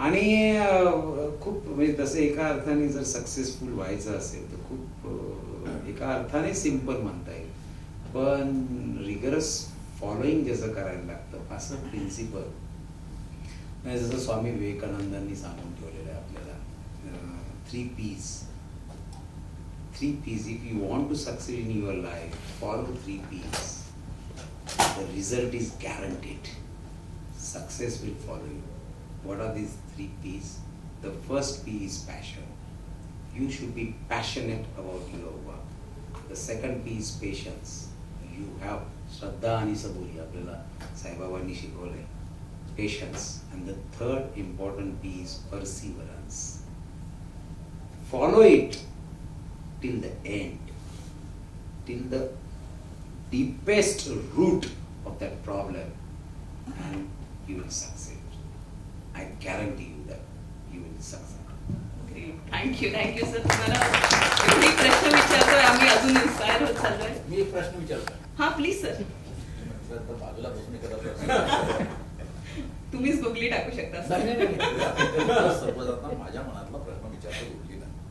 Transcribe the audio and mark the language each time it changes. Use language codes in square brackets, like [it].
[mr] आणि खूप म्हणजे तसं एका अर्थाने जर सक्सेसफुल व्हायचं असेल तर खूप एका अर्थाने सिम्पल म्हणता येईल, पण रिगरस फॉलोईंग ज्याचं करायला लागतं असं प्रिन्सिपल म्हणजे जसं स्वामी विवेकानंदांनी सांगून ठेवलेलं आहे आपल्याला, 3 Ps. [en] three P's. If you want to succeed in your life, follow three P's. The result is guaranteed. Success will follow you. What are these three P's? The first P is passion. You should be passionate about your work. The second P is patience. You have [mr] श्रद्धा आणि सबुरी आपल्याला साईबाबांनी शिकवलंय. [en] Patience. And the third important P is perseverance. Follow it till the end, till the deepest root of that problem, and you will succeed. I guarantee you that you will succeed. Thank you sir. [mr] तुम्हाला एवढे प्रश्न विचारतोय आम्ही, अजून inspire होत चाललोय. मी एक प्रश्न विचारतो. हा प्लीज सर. बाजूला बसून करत तुम्हीच गुगली टाकू शकता सर. सर्वजण माझ्या मनातला प्रश्न विचारतो गुगलीला.